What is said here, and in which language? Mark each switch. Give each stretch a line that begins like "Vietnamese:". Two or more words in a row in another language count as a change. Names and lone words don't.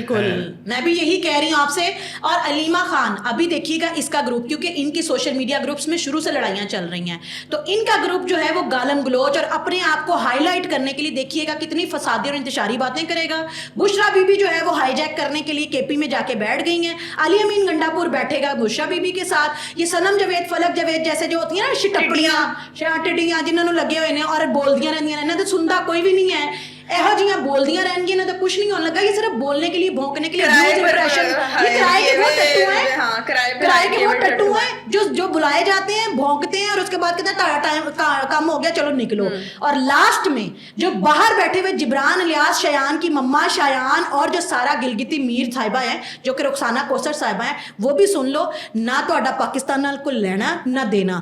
Urdu: بالکل میں بھی یہی کہہ رہی ہوں آپ سے. اور علیمہ خان ابھی دیکھیے گا اس کا گروپ, کیونکہ ان کی
English: social media groups
Urdu: میں شروع سے لڑائیاں چل رہی ہیں, تو ان کا گروپ جو ہے وہ گالم گلوچ اور اپنے آپ کو ہائی لائٹ کرنے کے لیے دیکھیے گا کتنی فسادی اور انتشاری باتیں کرے گا. بشرا بی بی جو ہے وہ ہائی جیک کرنے کے لیے کے پی میں جا کے بیٹھ گئی ہیں. علی امین گنڈا پور بیٹھے گا بشرا بی بی کے ساتھ. یہ صنم جاوید فلک جاوید جیسے جو ہوتی ہیں نا شٹپڑیاں ٹڈیاں جنہوں نے لگے ہوئے ہیں اور
Punjabi: بولدیاں رہندیاں نے,
Urdu: تو سنتا کوئی بھی نہیں ہے.
Punjabi: ایہو جیاں بولدیاں رہن گی نا
Urdu: تو کچھ نہیں ہونے لگا. یہ صرف بولنے کے لیے بھونکنے کے لیے کرائے کے وہ ٹٹو ہیں, کرائے کے وہ ٹٹو ہیں جو بلائے جاتے ہیں, بھونکتے ہیں اور اس کے بعد کہتے ہیں ٹائم کم ہو گیا چلو نکلو. اور لاسٹ میں جو باہر بیٹھے ہوئے جبران الیاس شایان کی مما شایان اور جو سارا گلگتی میر صاحبہ ہیں جو کہ رخسانہ کوثر صاحبہ ہیں, وہ بھی سن لو نہ
Punjabi: تہاڈا پاکستان نال کوئی لینا نہ دینا.